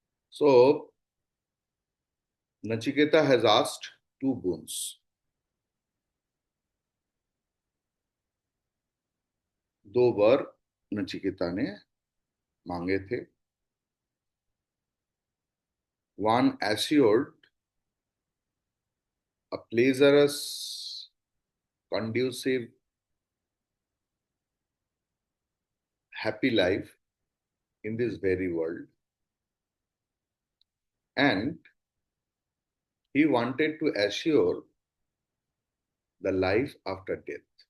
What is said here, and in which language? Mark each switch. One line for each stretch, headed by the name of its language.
English: So, Nachiketa has asked two boons.
Hindi: दो वर नचिकेता ने मांगे थे.
English: One assured a pleasurous, conducive, happy life in this very world, and he wanted to assure the life after death.